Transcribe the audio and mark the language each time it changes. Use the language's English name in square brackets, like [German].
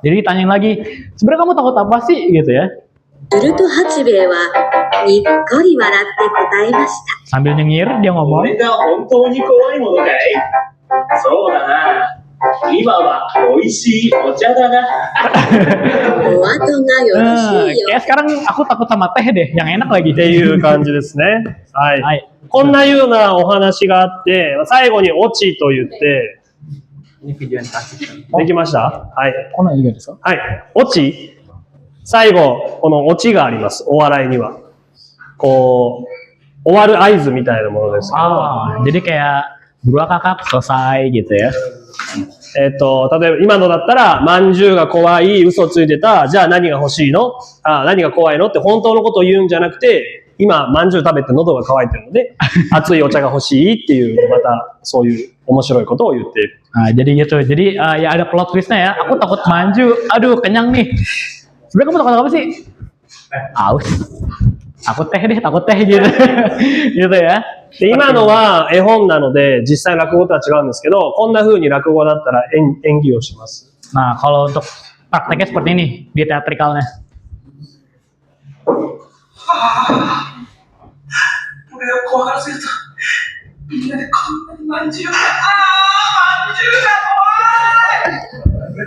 [Indonesian] Jadi ditanyain lagi, sebenarnya kamu takut apa sih gitu ya? [Japanese] すると八兵衛はにっこり笑って答えました。 [Indonesian] Sambil nyengir dia [Japanese] こ [Indonesian] ngomong. [Japanese] れが本当に怖いものかい？そうだな。今は美味しいお茶だな。お後がよろしいよ。 [Indonesian] Kayak sekarang aku takut sama teh deh, yang enak lagi. [Japanese] っていう感じですね。はい。はい。こんなようなお話があって、最後にオチと言って、 [Indonesian] Ini video yang kasih. [Japanese] できましたはい。こんなんいいですか？はい。オチ最後、このオチがあります。お笑いには。こう、終わる合図みたいなものですけど。 [Indonesian] Jadi kayak berdua kakak selesai gitu ya. [Japanese] 例えば今のだったら、まんじゅうが怖い、嘘ついてた、じゃあ何が欲しいの？何が怖いのって本当のことを言うんじゃなくて、今、まんじゅう食べて喉が渇いてるので、熱いお茶が欲しいっていう、またそういう面白いことを言っている。 [Indonesian] Jadi gitu. Jadi ya ada plot twistnya ya. Aku takut manju. Aduh kenyang nih. Sebenarnya kamu takut apa sih? Aus. Aku teh deh, takut teh gitu. Gitu ya. [Japanese] で今のは絵本なので、実際落語とは違うんですけど、こんな風に落語だったら演技をします。 [Indonesian] Nah, kalau untuk prakteknya seperti ini di teatrikalnya. [Japanese] 俺を怖がらせると、みんなでこんなにまんじゅうが、まんじゅうが怖い。